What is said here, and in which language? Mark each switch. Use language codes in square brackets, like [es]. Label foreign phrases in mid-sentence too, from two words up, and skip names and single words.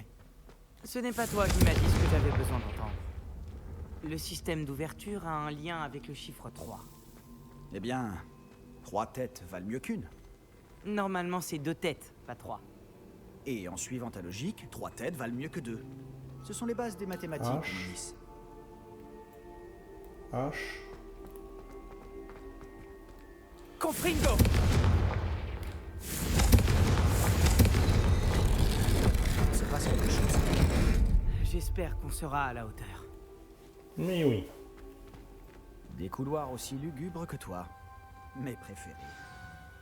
[fr] Ce n'est pas toi qui m'as dit ce que j'avais besoin d'entendre. Le système d'ouverture a un lien avec le chiffre 3. Eh bien, 3 têtes valent mieux qu'une. Normalement, c'est 2 têtes, pas 3. Et en suivant ta logique, 3 têtes valent mieux que 2. Ce sont les bases des mathématiques, Hominis. H. Confringo. Il se passe quelque chose. J'espère qu'on sera à la hauteur. Mais oui. Des couloirs aussi lugubres que toi. Mes préférés.